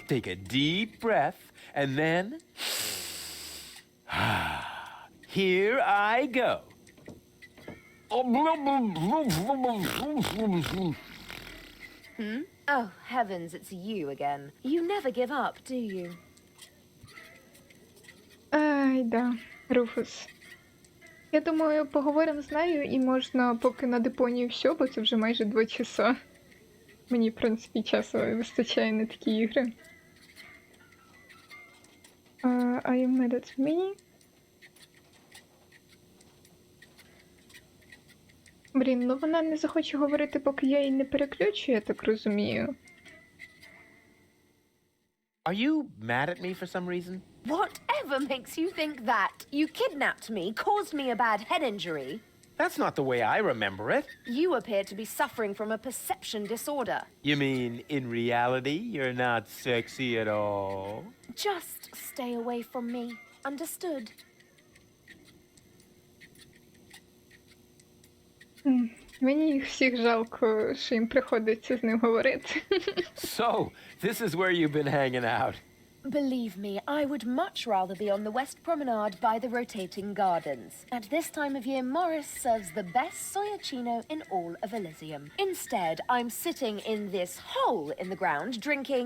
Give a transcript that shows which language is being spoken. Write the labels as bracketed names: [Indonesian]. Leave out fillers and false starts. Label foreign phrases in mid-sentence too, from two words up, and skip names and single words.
[English] Take a deep breath, and then... Here I go. Oh, heavens, it's you again. You never give up, do you? [Ukrainian] Ай, да, Руфус. Я думаю, поговоримо з нею і можна поки на Депонії все, бо це вже майже 2 часа. Мені, в принципі, часу вистачає на такі ігри. [English] Are you mad at me? [Ukrainian] Блін, ну вона не захоче говорити, поки я її не переключу, я так розумію. [English] Are you mad at me for some reason? Whatever makes you think that? You kidnapped me, caused me a bad head injury. That's not the way I remember it. You appear to be suffering from a perception disorder. You mean, in reality, you're not sexy at all? Just stay away from me. Understood? [Ukrainian] Мені їх всіх жалко, що їм приходиться з ним говорити. [English] So, this is where you've been hanging out. Believe me, I would much rather be on the West Promenade by the rotating gardens. At this time of year, Morris serves the best soyacino in all of Elysium. Instead, I'm sitting in this hole in the ground drinking...